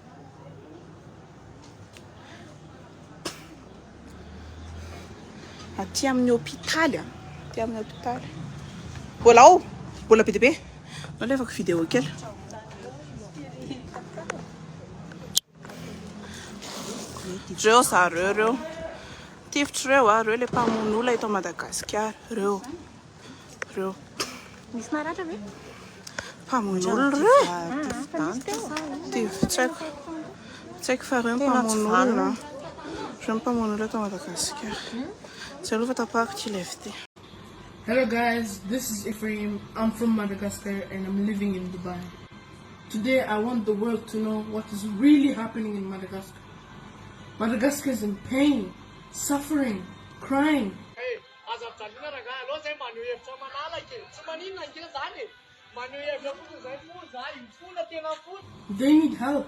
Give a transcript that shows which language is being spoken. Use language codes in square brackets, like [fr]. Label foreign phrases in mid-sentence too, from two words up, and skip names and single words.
[mg] aty amin'ny hôpitaly aty amin'ny hôpitaly mbola be dia be nalefako vidéo kely reo zareo reo tifitry reo reo le mpamono olona eto Madagasikara reo misy maratra ve mpamono olona reo tsy haiko fa reo mpamono olona reo mpamono olona eto Madagasikara tsy aloha fa tapahako tsy lefty. [en] Hello guys, this is Ephraim. I'm from Madagascar and I'm living in Dubai. Today I want the world to know what is really happening in Madagascar. Madagascar is in pain, suffering, crying. They need help.